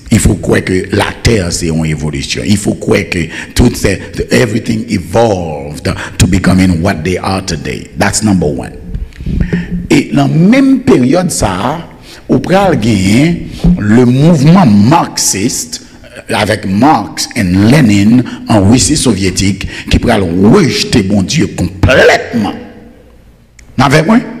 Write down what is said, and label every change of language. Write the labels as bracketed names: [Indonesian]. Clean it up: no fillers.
[French] Il faut croire que la terre c'est une évolution. Il faut croire que [English] everything evolved to becoming what they are today. That's number one. [French] Et dans la même période, ça, on peut gagner le mouvement marxiste avec Marx et Lénine en Russie soviétique qui pourrait rejeter bon Dieu complètement. N'avez pas?